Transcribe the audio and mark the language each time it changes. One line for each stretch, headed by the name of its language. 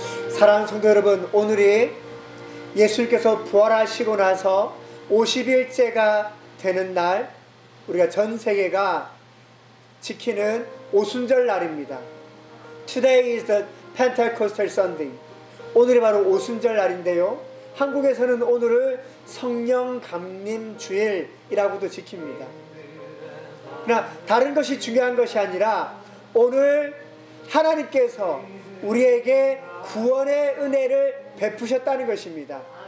Korean: 사랑하는 성도 여러분, 오늘이 예수님께서 부활하시고 나서 50일째가 되는 날, 우리가 전 세계가 지키는 오순절 날입니다.
English: Today is the Pentecostal Sunday.
Korean: 오늘이 바로 오순절 날인데요. 한국에서는 오늘을 성령 감림 주일이라고도 지킵니다. 그러나 다른 것이 중요한 것이 아니라 오늘 하나님께서 우리에게 구원의 은혜를 베푸셨다는 것입니다.